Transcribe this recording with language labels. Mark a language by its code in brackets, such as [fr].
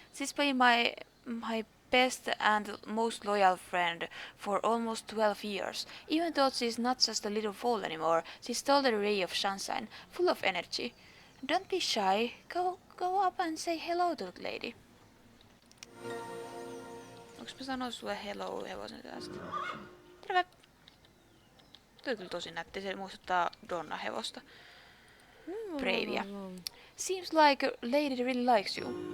[en] She's been my best and most loyal friend for almost 12 years. Even though she's not just a little fool anymore, she's still a ray of sunshine, full of energy. Don't be shy. Go up and say hello to the lady. [fi] Onks mä sanoa sulle hello hevosen tästä? Terve! Toi kyllä tosi nätti, se muistuttaa Donna hevosta. Bravia. [en] Seems like a lady really likes you.